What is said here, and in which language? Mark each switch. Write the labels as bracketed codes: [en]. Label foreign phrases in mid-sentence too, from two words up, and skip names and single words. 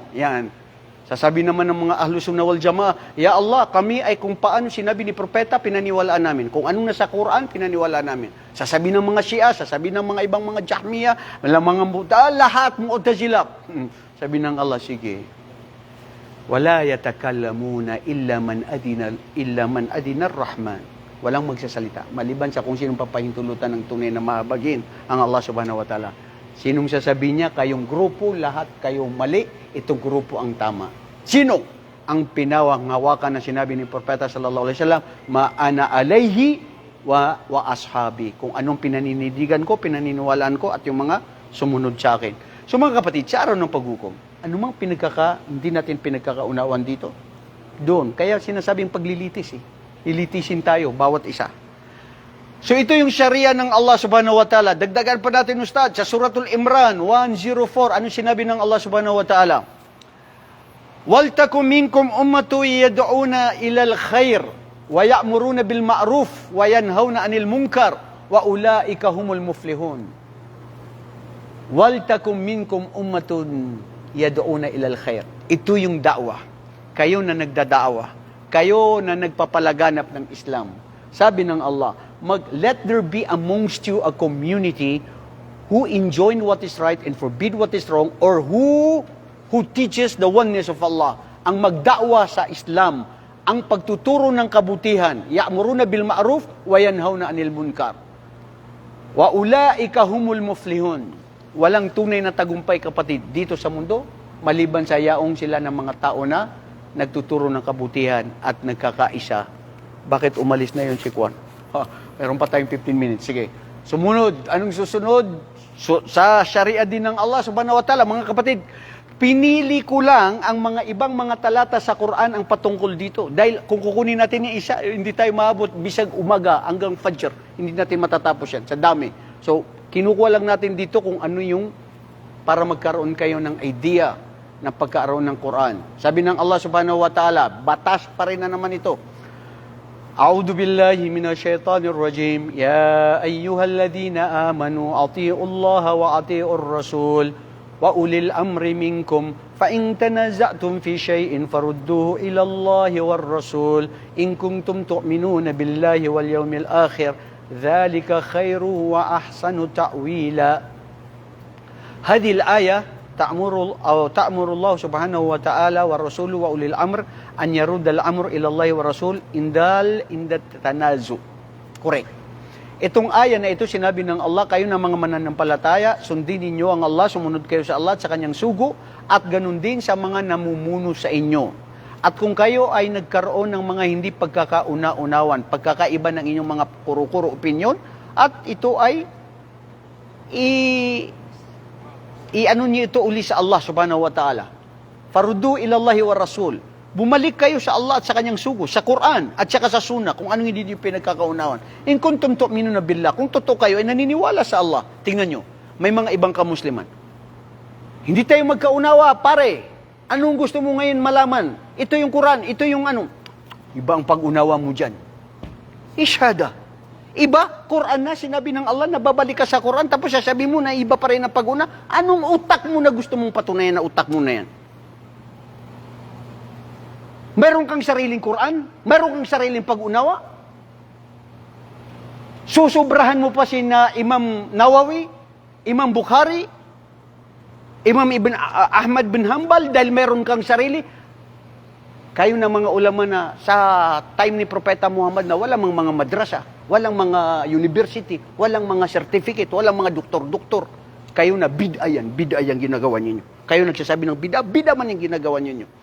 [tl] Yan. Sasabi naman ng mga [ar] أهل السنة والجماعة, يا الله, [tl] kami ay kung paano sinabi ni Propeta, pinaniwalaan namin. Kung anong nasa Quran, pinaniwalaan namin. Sasabi ng mga Shia, sasabi ng mga ibang mga Jahmiya, mga Buddha, lahat Mu'tazila. Sabi ng Allah, sige. [ar] ولا يتكلمون إلا من أذن الرحمن. [tl] Walang magsasalita. Maliban sa kung sinong papahintulutan ng tunay na mahabagin ang Allah [ar] سبحانه وتعالى. [tl] Sinong sasabihin niya, kayong grupo, lahat kayong mali, itong grupo ang tama. Sino? ang pinawanghawakan na sinabi ni Propeta [ar] صلى الله عليه وسلم, ما أنا عليه وأصحابي. [tl] Kung anong pinaninindigan ko, pinaniniwalaan ko at yung mga sumunod sa akin. So mga kapatid, sa araw ng paghukom, ano mang hindi natin pinagkakaunawan dito? Doon. Kaya sinasabing paglilitis eh. Lilitisin tayo, bawat isa. So ito yung Sharia ng Allah [ar] سبحانه وتعالى. [tl] Dagdagan pa natin, Ustad, sa Suratul Imran 104. Anong sinabi ng Allah [ar] سبحانه وتعالى? وَلْتَكُمْ مِنْكُمْ أُمَّةٌ يَدْعُونَ إِلَى الْخَيْرِ وَيَأْمُرُونَ بِالْمَعْرُوفِ وَيَنْهَوْنَ عَنِ الْمُنْكَرِ وَأُولَٰئِكَ هُمُ الْمُفْلِحُونَ وَلْتَكُمْ مِنْكُمْ أُمَّةٌ يَدْعُونَ إِلَى الْخَيْرِ. [tl] Ito yung da'wah. Kayo na nagdada'wah. Kayo na nagpapalaganap ng Islam. Sabi ng Allah, [en] let there be amongst you a community who enjoin what is right and forbid what is wrong, or who teaches the oneness of Allah. [tl] Ang magda'wa sa Islam, ang pagtuturo ng kabutihan, [ar] يأمرون بالمعروف وينهون عن المنكر. وأولئك هم المفلحون. [tl] Walang tunay na tagumpay, kapatid, dito sa mundo maliban sa yaong sila ng mga tao na nagtuturo ng kabutihan at nagkakaisa. Bakit umalis na yun si Kwan? Meron pa tayong 15 minutes. Sige. Sumunod. Anong susunod? Sa Sharia din ng Allah [ar] سبحانه وتعالى, [tl] mga kapatid, pinili ko lang ang mga ibang mga talata sa Quran ang patungkol dito. Dahil kung kukunin natin yung isa, hindi tayo maabot bisag umaga hanggang Fajr. Hindi natin matatapos yan. Sa dami. So, kinukuha lang natin dito kung ano yung para magkaroon kayo ng idea ng pagkaroon ng Quran. Sabi ng Allah [ar] سبحانه وتعالى, [tl] batas pa rin na naman ito. [ar] أعوذ بالله من الشيطان الرجيم. يا أيها الذين آمنوا أطيعوا الله وأطيعوا الرسول وأولي الأمر منكم فإن تنازعتم في شيء فردوه إلى الله والرسول إن كنتم تؤمنون بالله واليوم الآخر ذلك خير وأحسن تأويلا. هذه الآية تأمر الله سبحانه وتعالى ورسوله وأولي الأمر أن يرد الأمر إلى الله والرسول عند التنازع. [tl] Correct. Itong aya na ito, sinabi ng Allah, kayo na mga mananampalataya, sundin ninyo ang Allah, sumunod kayo sa Allah at sa kanyang sugo, at ganun din sa mga namumuno sa inyo. At kung kayo ay nagkaroon ng mga hindi pagkakauna-unawan, pagkakaiba ng inyong mga kuro-kuro opinion, at ito ay ano niyo ito uli sa Allah [ar] سبحانه وتعالى. فردوه إلى الله والرسول. [tl] Bumalik kayo sa Allah at sa kanyang sugo, sa Quran at saka sa Sunnah, kung anong hindi niyo pinagkakaunawan. [ar] إن كنتم تؤمنون بالله, [tl] kung totoo kayo ay naniniwala sa Allah. Tingnan nyo, may mga ibang kamusliman. Hindi tayo magkaunawa, pare. Anong gusto mo ngayon malaman? Ito yung Quran, ito yung ano. Iba ang pag-unawa mo dyan. Ishada. Iba, Quran na, sinabi ng Allah na babalik ka sa Quran, tapos sasabi mo na iba pa rin ang pag-una. Anong utak mo na gusto mong patunayan na utak mo na yan? Meron kang sariling Quran? Meron kang sariling pag-unawa? Susubrahan mo pa si Imam Nawawi, Imam Bukhari, Imam Ibn Ahmad bin Hanbal dahil meron kang sarili? Kayo na mga ulama na sa time ni Propeta Muhammad na walang mga madrasa, walang mga university, walang mga certificate, walang mga doktor-doktor. Kayo na bid'a yan ginagawa ninyo. Kayo nagsasabi ng bid'a man yung ginagawa ninyo.